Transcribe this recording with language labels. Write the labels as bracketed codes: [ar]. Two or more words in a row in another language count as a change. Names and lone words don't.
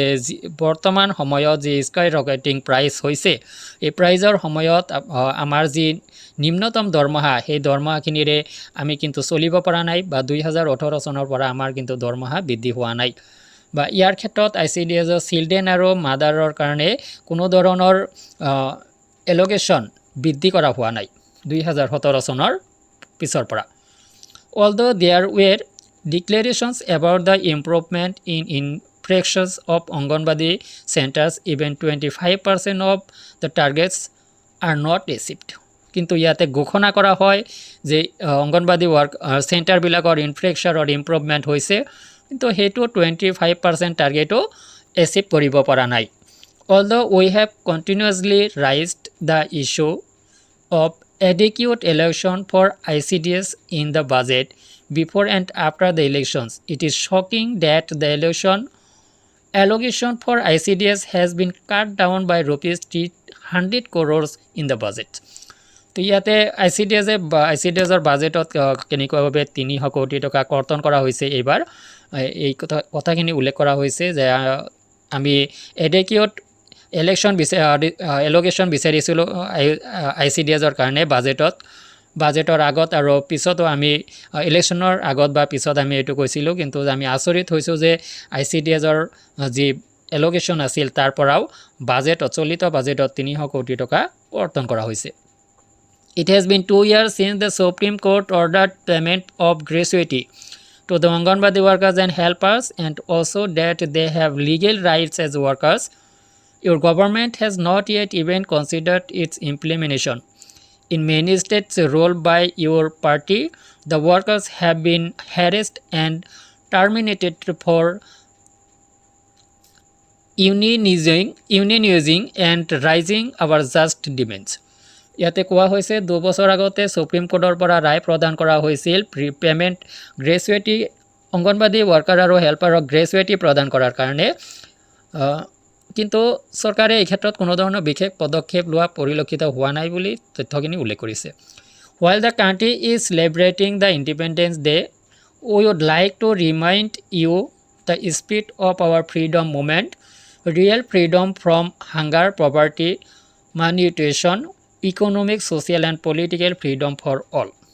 [as] বৰ্তমান সময়ত যি [en] sky rocketing price [as] হৈছে এই প্ৰাইজৰ সময়ত আমাৰ যি নিম্নতম দৰমহা সেই দৰমহাখিনিৰে আমি কিন্তু চলিব পৰা নাই বা 2018 চনৰ পৰা আমাৰ কিন্তু দৰমহা বৃদ্ধি হোৱা নাই বা ইয়াৰ ক্ষেত্ৰত ICDSৰ চিলড্ৰেন আৰু মাদাৰৰ কাৰণে কোনো ধৰণৰ এলোকেশ্যন বৃদ্ধি কৰা হোৱা নাই 2017 চনৰ পিছৰ পৰা [en] Although there were declarations about the improvement in infrastructure of Anganwadi centers, even 25% of the targets are not achieved. [as] কিন্তু ইয়াতে ঘোষণা কৰা হয় যে অংগনবাদী চেণ্টাৰবিলাকৰ ইনফ্ৰাষ্ট্ৰাকচাৰৰ ইম্প্ৰুভমেণ্ট হৈছে কিন্তু সেইটো 25% টাৰ্গেটো এচিভ কৰিব পৰা নাই [en] Although we have continuously raised the issue of adequate allocation for ICDS in the budget before and after the elections. It is shocking that the allocation for ICDS has been cut down by rupees 300 crores in the budget. [as] তো ইয়াতে ICDSৰ বাজেটত কেনেকুৱাভাৱে 300 কোটি টকা কৰ্তন কৰা হৈছে এইবাৰ এই কথাখিনি উল্লেখ কৰা হৈছে যে আমি এডেকুৱেট এলোকেশ্যন বিচাৰিছিলোঁ ICDSৰ কাৰণে বাজেটৰ আগত আৰু পিছতো আমি ইলেকশ্যনৰ আগত বা পিছত আমি এইটো কৈছিলোঁ কিন্তু আমি আচৰিত হৈছোঁ যে ICDSৰ যি এলোকেশ্যন আছিল তাৰ পৰাও চলিত বাজেটত 300 কোটি টকা কৰ্তন কৰা হৈছে [en] It has been 2 years since the Supreme Court ordered payment of gratuity to the Anganwadi workers and helpers and also that they have legal rights as workers. Your government has not yet even considered its implementation. In many states ruled by your party, the workers have been harassed and terminated for unionizing and raising our just demands. [as] ইয়াতে কোৱা হৈছে 2 বছৰ আগতে সুপ্ৰিম কোৰ্টৰ পৰা ৰায় প্ৰদান কৰা হৈছিল [en] payment gratuity Anganwadi worker [as] আৰু হেল্পাৰক গ্ৰেচুইটি প্ৰদান কৰাৰ কাৰণে কিন্তু চৰকাৰে এই ক্ষেত্ৰত কোনো ধৰণৰ বিশেষ পদক্ষেপ লোৱা পৰিলক্ষিত হোৱা নাই বুলি তথ্যখিনি উল্লেখ কৰিছে [en] While the country is celebrating the Independence Day, we would like to remind you the spirit of our freedom movement, real freedom from hunger, poverty, malnutrition, economic, social and political freedom for all.